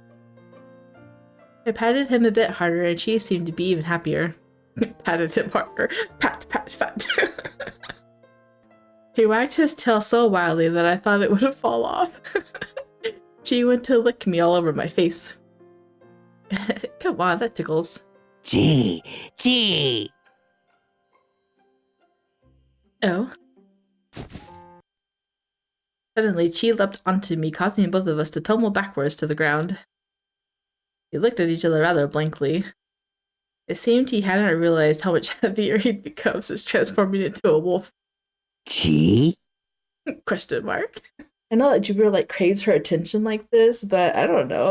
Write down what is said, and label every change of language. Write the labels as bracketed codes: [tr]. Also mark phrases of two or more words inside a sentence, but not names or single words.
[en] I patted him a bit harder, and Chi seemed to be even happier. Patted him harder. Pat, pat, pat. He wagged his tail so wildly that I thought it would fall off. Chi went to lick me all over my face. Come on, that tickles. Chi, chi. Oh. Suddenly, Chi leapt onto me, causing both of us to tumble backwards to the ground. We looked at each other rather blankly. It seemed he hadn't realized how much heavier he'd become since transforming into a wolf. Chi? Question mark. I know that Jupiter craves her attention like this, but I don't know.